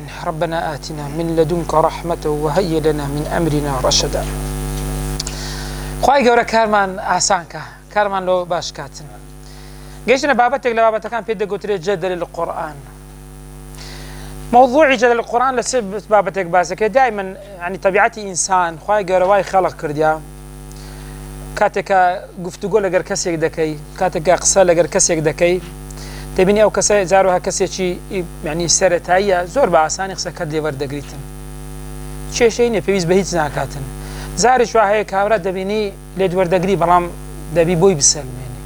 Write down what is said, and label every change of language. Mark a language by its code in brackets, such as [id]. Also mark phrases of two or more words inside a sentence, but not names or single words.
[ar] ربنا آتنا من لدنك رحمة وهيئ لنا من أمرنا رشدا. [ckb] خواهی گەورە کارمان ئاسانکە، کارمان لۆ باش کاتن. گەیشتنە بابەتێک لە بابەتەکان پێ دەگوترێت [ar] جەدەل القورآن. [ckb] موضوعی [ar] جەدەل القورآن [ckb] لەسەر بابەتێک باسەکە [ar] دائما يعني [ckb] طبيعەتی ئینسان خواهی گەورە وای خەڵق کردیا. کاتێکە گفتوگۆ لەگەر کەسێک دەکەی، کاتێکە قسە لەگەر کەسێک دەکەی، دەبینی ئەو کەسە جاروها کەسێکی یعنی سەرەتاییە زۆر بە ئاسانی قسەکەت لێ وەردەگریتن. کێشەی نییە، پێویست بە هیچ ناکاتن. زاریش وا هەیە کاورە دەبینی لێت وەردەگری بەڵام دەبی بۆی بسەلمێنی.